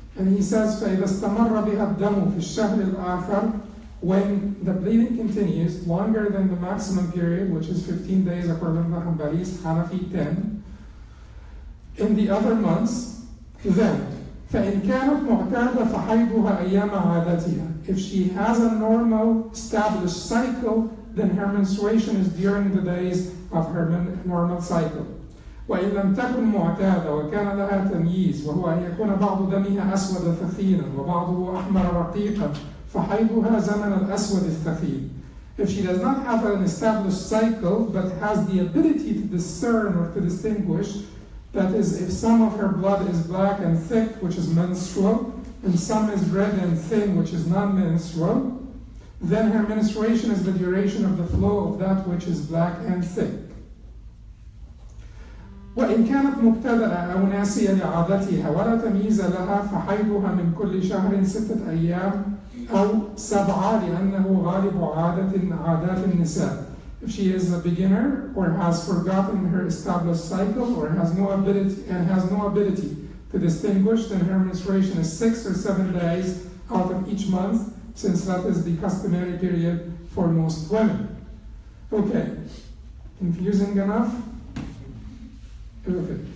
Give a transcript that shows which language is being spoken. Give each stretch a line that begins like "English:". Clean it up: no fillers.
English: And he says,
Arabic: فَإِذَا اسْتَمَرَّ بِهَا الدَّمُ فِي الشَّهْرِ الْآخَرِ,
English: when the bleeding continues longer than the maximum period, which is 15 days according to Hanbalis, Hanafi 10, in the other months, then
Arabic: فَإِنْ كَانَتْ مُعْتَادَ فَحَيْضُهَا أَيَّامَ عَادَتِهَا.
English: If she has a normal established cycle, then her menstruation is during the days of her normal cycle.
Arabic: وإن لم تكن معتادة وكان لها تمييز وهو أن يكون بعض دمها أسود ثخينا وبعضه أحمر رقيقا فحيضها زمن الأسود الثخين.
English: If she does not have an established cycle but has the ability to discern or to distinguish, that is, if some of her blood is black and thick, which is menstrual, and some is red and thin, which is non-menstrual, then her menstruation is the duration of the flow of that which is black and thick.
Arabic: وإن كانت مبتدأة أو ناسية لعادتها ولا تمييز لها فحيضها من كل شهر 6 أيام أو 7 لأنه غالب عادات النساء.
English: If she is a beginner or has forgotten her established cycle or has no ability to distinguish, then her menstruation is 6 or 7 days out of each month, since that is the customary period for most women. Okay, confusing enough? Okay.